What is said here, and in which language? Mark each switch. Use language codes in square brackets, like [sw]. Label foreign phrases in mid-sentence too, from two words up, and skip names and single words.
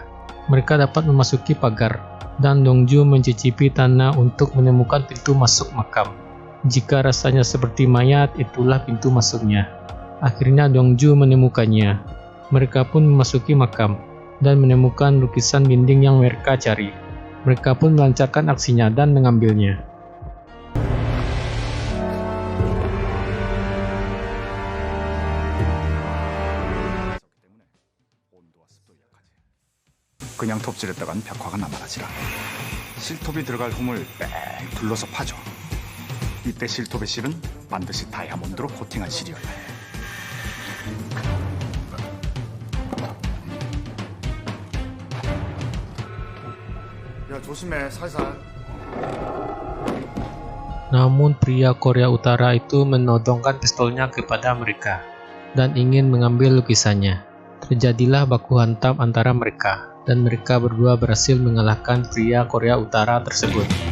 [id] Mereka dapat memasuki pagar, dan Dongju mencicipi tanah untuk menemukan pintu masuk makam. Jika rasanya seperti mayat, itulah pintu masuknya. Akhirnya Dongju menemukannya. Mereka pun memasuki makam dan menemukan lukisan dinding yang mereka cari. Mereka pun melancarkan aksinya dan mengambilnya. [ko] 그냥 톱질했다간 벽화가 남아나질 않아. 실톱이 들어갈 홈을 빽 둘러서 파줘. 이때 실톱의 실은 반드시 다이아몬드로 코팅한 실이어야 해. 야 조심해 살살. [id] Namun pria Korea Utara itu menodongkan pistolnya kepada mereka dan ingin mengambil lukisannya. Terjadilah baku hantam antara mereka, dan mereka berdua berhasil mengalahkan pria Korea Utara tersebut.